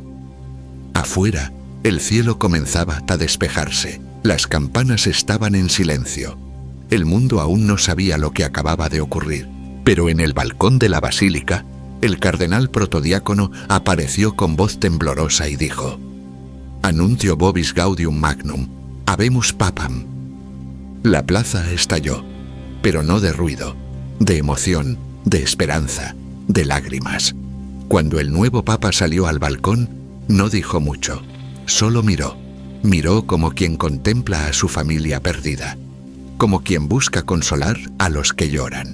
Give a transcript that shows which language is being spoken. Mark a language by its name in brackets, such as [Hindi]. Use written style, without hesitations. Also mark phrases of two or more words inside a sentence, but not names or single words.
[Spanish] Afuera, el cielo comenzaba a despejarse. Las campanas estaban en silencio. El mundo aún no sabía lo que acababa de ocurrir. Pero en el balcón de la basílica, el cardenal protodiácono apareció con voz temblorosa y dijo: [Latin] Annuncio vobis gaudium magnum, habemus papam. [Spanish] La plaza estalló, pero no de ruido, de emoción, de esperanza, de lágrimas. Cuando el nuevo papa salió al balcón, no dijo mucho, solo miró como quien contempla a su familia perdida, como quien busca consolar a los que lloran.